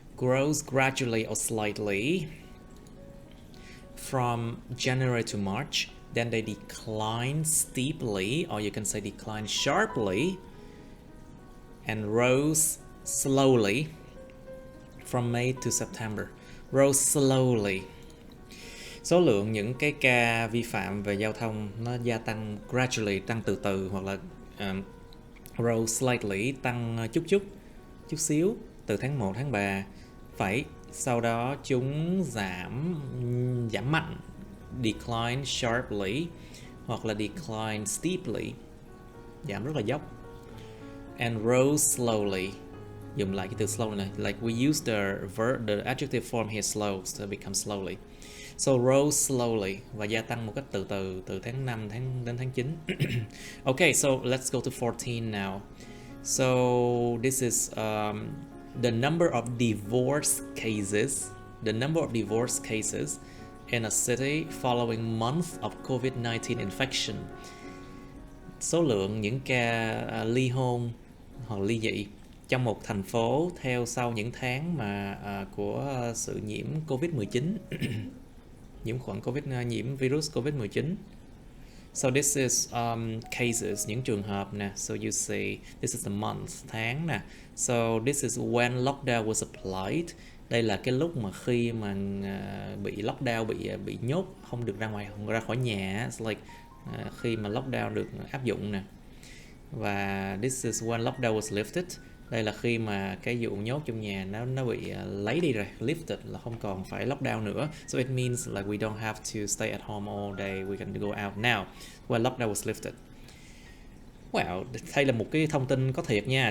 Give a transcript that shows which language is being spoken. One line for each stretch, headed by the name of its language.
English: Grows gradually or slightly from January to March. Then they decline steeply, or you can say decline sharply, and rose slowly from May to September. Rose slowly.
Vietnamese: Số lượng những cái ca vi phạm về giao thông nó gia tăng gradually, tăng từ từ, hoặc là rose slightly, tăng chút xíu từ tháng 1 tháng 3. Sau đó chúng giảm mạnh, decline sharply hoặc là decline steeply, giảm rất là dốc,
English: and rose slowly.
Vietnamese: Dùng lại cái từ slowly này,
English: like we use the adjective form here, slow, so it becomes slowly. So rose slowly,
Vietnamese: và gia tăng một cách từ từ từ tháng 5 đến tháng 9.
English: Okay, so let's go to 14 now. So this is the number of divorce cases. The number of divorce cases in a city following month of COVID-19 infection.
Vietnamese: Số lượng những ca ly hôn hoặc ly dị trong một thành phố theo sau những tháng mà của sự nhiễm COVID-19, nhiễm virus COVID-19.
English: So this is cases,
Vietnamese: những trường hợp nè.
English: So you see, this is the month,
Vietnamese: tháng nè.
English: So this is when lockdown was applied
Vietnamese: Đây là cái lúc mà khi mà bị lockdown, bị nhốt, không được ra ngoài, không ra khỏi nhà.
English: It's like
Vietnamese: khi mà lockdown được áp dụng nè.
English: Và this is when lockdown was lifted.
Vietnamese: Đây là khi mà cái vụ nhốt trong nhà nó bị lấy đi rồi, lifted là không còn phải lockdown nữa.
English: So it means like we don't have to stay at home all day, we can go out now. When lockdown was lifted.
Vietnamese: Well, đây là một cái thông tin có thiệt nha.